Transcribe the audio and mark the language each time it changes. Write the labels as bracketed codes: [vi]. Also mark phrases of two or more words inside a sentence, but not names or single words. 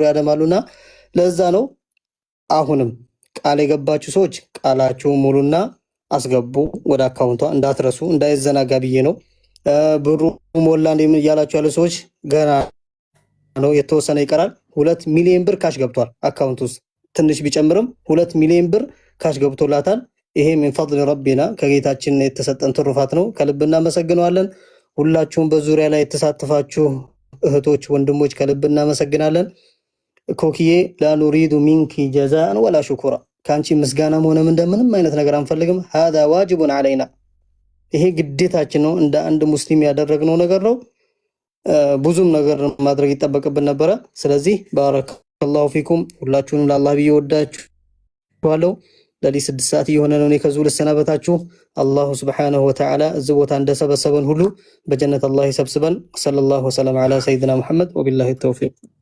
[am] ያደማሉና ለዛ ነው አሁንም ቃል የገባችሁ ሰዎች ቃላችሁ ሙሉና አስገቡ ወደ አካውንቷ እንዳትረሱ፣ እንዳይዘናጋ ብዬ ነው። ብሩ ሞላ እንደምን እያላችሁ ያሉ ሰዎች ገና ነው፣ የተወሰነ ይቀራል። 2 ሚሊዮን ብር ካሽ ገብቷል አካውንት ውስጥ ትንሽ ቢጨምርም 2 ሚሊዮን ብር ካሽ ገብቶላታል። ይሄ [ar] من فضل ربنا [am] ከጌታችን የተሰጠን ትሩፋት ነው። ከልብ እናመሰግናለን። ሁላችሁም በዙሪያ ላይ የተሳተፋችሁ እህቶች ወንድሞች ከልብ እናመሰግናለን። ኮኪዬ [ar] لا نريد منك جزاء ولا شكرا [am] ካንቺ ምስጋናም ሆነ ምንም አይነት ነገር አንፈልግም። [ar] هذا واجب علينا [am] ይሄ ግዴታችን ነው። እንደ አንድ ሙስሊም ያደረግነው ነገር ነው። ብዙም ነገር ማድረግ ይጠበቅብን ነበር። ስለዚህ [ar] بارك الله فيكم [am] ሁላችሁንም ለአላህ ብዬ ወዳችኋለሁ። ለሊ 6 ሰዓት እየሆነ ነው። እኔ ከዚህ ልሰናበታችሁ። [ar] الله سبحانه وتعالى [am] እዚህ ቦታ እንደሰበሰበን ሁሉ በጀነት አላህ ይሰብስበን። [ar] صلى الله عليه وسلم على سيدنا محمد وبالله التوفيق።